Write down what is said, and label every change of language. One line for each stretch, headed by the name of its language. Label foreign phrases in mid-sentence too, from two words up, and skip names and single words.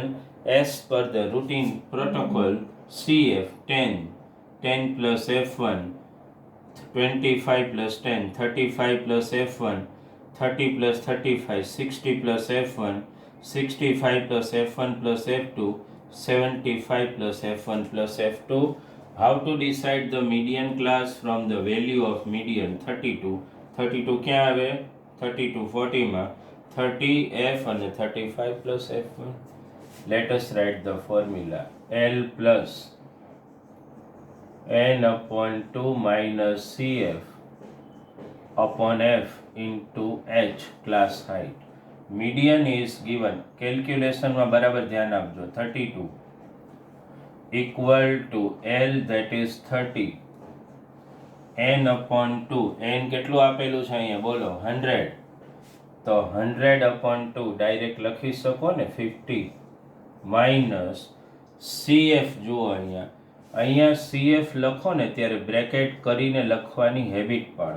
English: As per the routine protocol, CF 10, 10 plus F1, 25 plus 10, 35 plus F1, 30 plus 35, 60 plus F1, 65 plus F1 plus F2, 75 plus F1 plus F2. How to decide the median class from the value of median?
Gujarati: 32. 32 ક્યાં આવે? 32 40 માં 30 F અને 35 plus F1.
English: Let us write the formula. L plus n upon 2 minus CF upon F into H class height. Median is given.
Gujarati: Calculation માં બરાબર ધ્યાન આપજો.
English: 32 equal to L that is 30 n upon 2.
Gujarati: n કેટલું આપેલું છે અહીંયા બોલો 100. તો 100 upon 2 ડાયરેક્ટ લખી શકો ને 50 માઇનસ CF જુઓ અહીંયા CF લખો ને ત્યારે બ્રેકેટ કરીને લખવાની હેબિટ પાડો.